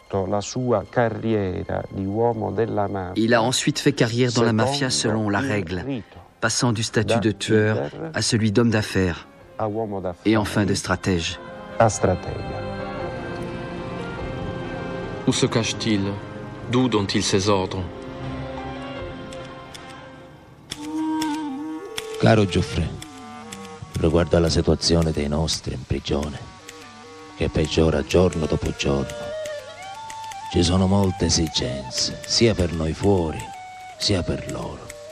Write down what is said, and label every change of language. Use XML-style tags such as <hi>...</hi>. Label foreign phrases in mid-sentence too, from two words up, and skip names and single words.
<fr>Il a ensuite fait carrière dans la mafia selon la règle, passant du statut de tueur à celui d'homme d'affaires et enfin de stratège. Où se cache-t-il? D'où donne-t-il ses ordres?</fr> <it>Caro Giuffre, riguardo alla situazione dei nostri in prigione, che peggiora giorno dopo giorno, ci sono molte esigenze, sia per noi fuori, sia per loro.</it>